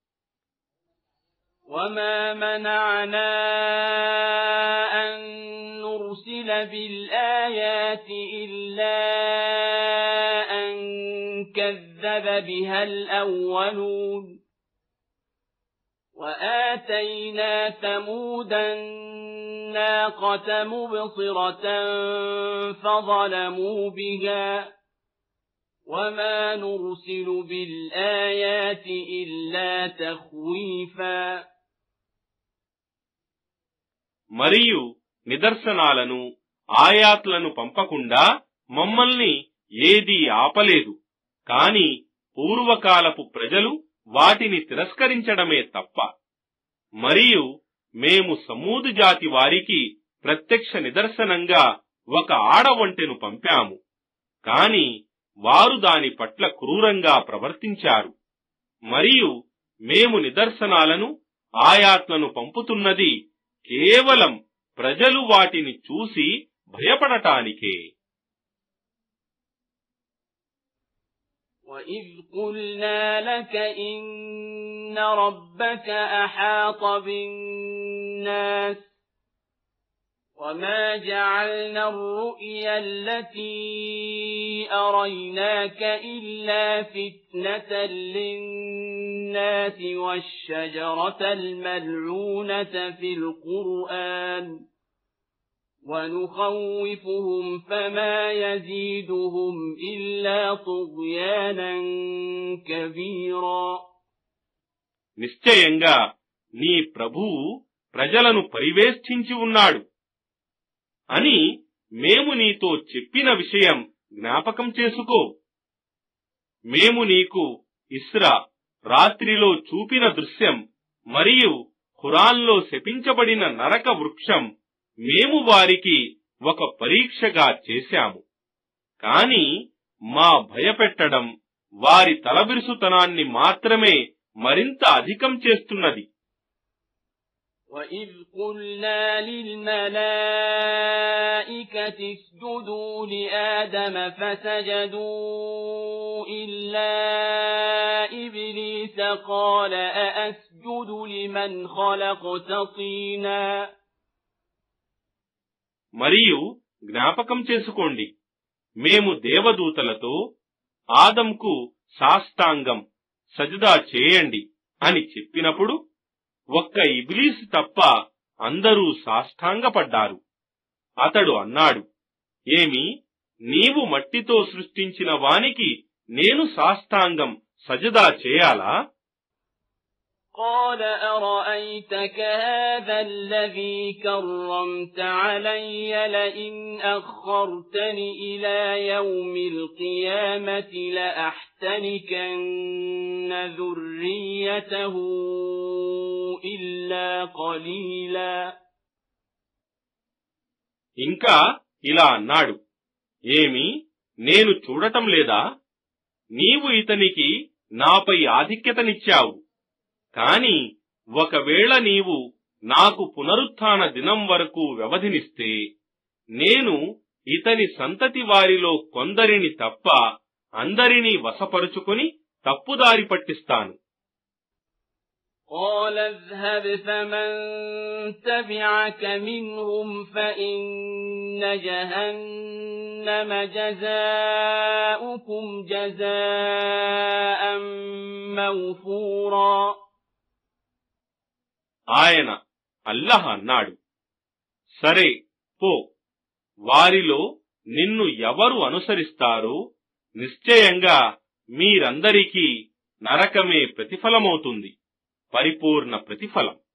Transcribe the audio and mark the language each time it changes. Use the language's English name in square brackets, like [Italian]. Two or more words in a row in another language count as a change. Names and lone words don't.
[Arabic] وما منعنا أن نرسل بالآيات إلا أن كذب بها الأولون وآتينا ثمود الناقة مبصرة فظلموا بها وما نرسل بالآيات إلا تخويفا. [Telugu] మరియు నిదర్శనాలను ఆయాత్లను పంపకుండా మమ్మల్ని ఏదీ ఆపలేదు. కాని పూర్వకాలపు ప్రజలు వాటిని తిరస్కరించడమే తప్ప. మరియు మేము సమూదు జాతి వారికి ప్రత్యక్ష నిదర్శనంగా ఒక ఆడఒంటెను పంపాము. కాని వారు దాని పట్ల క్రూరంగా ప్రవర్తించారు. మరియు మేము నిదర్శనాలను ఆయాత్లను పంపుతున్నది కేవలం ప్రజలు వాటిని చూసి భయపడటానికే. [Arabic] وَإِذْ قُلْنَا لَكَ إِنَّ رَبَّكَ أَحَاطَ بِالنَّاسِ وَمَا جَعَلْنَا الرُّؤْيَا الَّتِي أَرَيْنَاكَ إِلَّا فِتْنَةً لِلنَّاسِ وَالشَّجَرَةَ الْمَلْعُونَةَ فِي الْقُرْآنِ وَنُخَوِّفُهُمْ فَمَا يَزِيدُهُمْ إِلَّا طُغْيَانًا كَبِيرًا. [Telugu] నిశ్చయంగా నీ ప్రభువు ప్రజలను పరివేష్టించి ఉన్నాడు అని మేము నీతో చెప్పిన విషయం జ్ఞాపకం చేసుకో. మేము నీకు ఇస్రా రాత్రిలో చూపిన దృశ్యం మరియు ఖురాన్లో శపించబడిన నరక వృక్షం మేము వారికి ఒక పరీక్షగా చేశాము. కాని మా భయపెట్టడం వారి తలబిరుసుతనాన్ని మాత్రమే మరింత అధికం చేస్తున్నది. [Arabic] وَإِذْ قُلْنَا لِلْمَلَائِكَةِ اسْجُدُوا لِآدَمَ فَسَجَدُوا إِلَّا إِبْلِيسَ قَالَ أَأَسْجُدُ لِمَنْ خَلَقْتَ طِينًا. [Telugu] మరియు జ్ఞాపకం చేసుకోండి, మేము దేవదూతలతో ఆదంకు సాష్టాంగం సజదా చేయండి అని చెప్పినప్పుడు ఒక్క ఇబ్లీసు తప్ప అందరూ సాష్టాంగపడ్డారు. అతడు అన్నాడు, ఏమి నీవు మట్టితో సృష్టించిన వానికి నేను సాష్టాంగం సజదా చేయాలా? [Arabic] قال أرأيتك هذا الذي كرمت علي لئن أخرتني إلى يوم القيامة لأحتنكن ذريته إلا قليلا. [Telugu] ఇంకా ఇలా అన్నాడు, ఏమి నేను చూడటం లేదా? నీవు ఇతనికి నాపై ఆధిక్యతనిచ్చావు. కాని ఒకవేళ నీవు నాకు పునరుత్థాన దినం వరకు వ్యవధినిస్తే నేను ఇతని సంతతి వారిలో కొందరిని తప్ప అందరినీ వశపరుచుకుని తప్పుదారి పట్టిస్తాను. [Arabic] قال اذهب فمن تبعك منهم فإن جهنم جزاؤكم جزاء موفورا. [Telugu] ఆయన అల్లాహ్ అన్నాడు, సరే పో, వారిలో నిన్ను ఎవరు అనుసరిస్తారో నిశ్చయంగా మీరందరికీ నరకమే ప్రతిఫలమవుతుంది, పరిపూర్ణ ప్రతిఫలం.